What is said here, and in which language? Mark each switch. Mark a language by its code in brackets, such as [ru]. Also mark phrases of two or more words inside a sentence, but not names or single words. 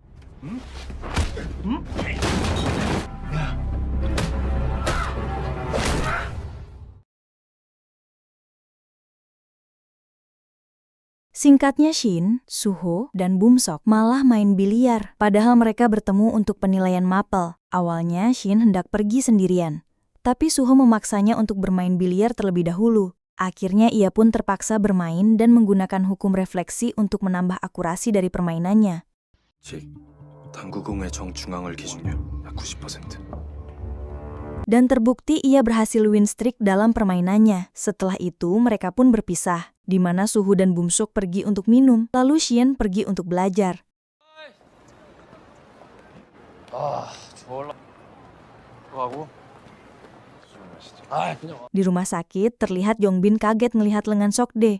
[id] Singkatnya Shin, Suho, dan Bumsok malah main biliar, padahal mereka bertemu untuk penilaian mapel. Awalnya Shin hendak pergi sendirian, tapi Suho memaksanya untuk bermain biliar terlebih dahulu. Akhirnya ia pun terpaksa bermain dan menggunakan hukum refleksi untuk menambah akurasi dari permainannya. [ko] 즉, 당구공의 정중앙을 기준으로 약 90%. [id] Dan terbukti ia berhasil [en] win streak [id] dalam permainannya. Setelah itu mereka pun berpisah, di mana Suho dan Bumsok pergi untuk minum, lalu Shin pergi untuk belajar. Di rumah sakit, terlihat Yongbin kaget melihat lengan Sokdae.